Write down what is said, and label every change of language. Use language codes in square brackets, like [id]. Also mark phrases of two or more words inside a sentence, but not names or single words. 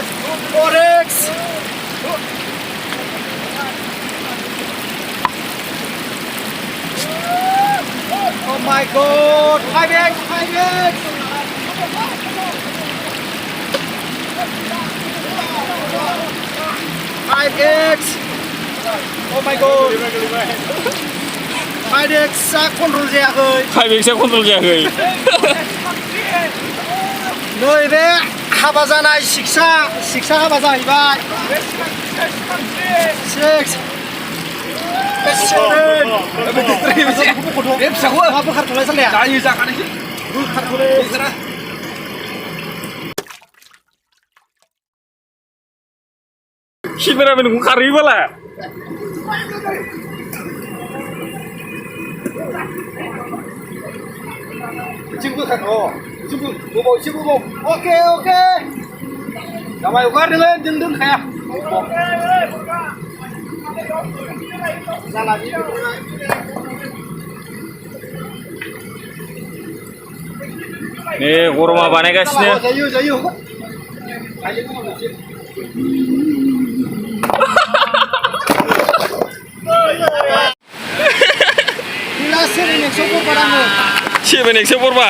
[en] 4X. Oh my God. 5X, 5X. 5X. Oh my God. [brx] 5X सा कन्ट्रल जायाखै 5X कन्ट्रल जायाखै नैबे हाबा जानाय सिक्सा हाबा जाहैबाय 6 7 बे फिसाखौ मा बोखारथ'लाय सालाया जायो जाखानायसो बोखारथ'लै केमेरामेनखौ खारहैबाला [ko] 지금 지금 보고 지금 보고 오케이 잠깐만 이거 가르는 등등 가야 [brx] 네 गरमा बानायगासिनो [ms] जायो Bila 7X berapa? [brx] 7X बर्बाद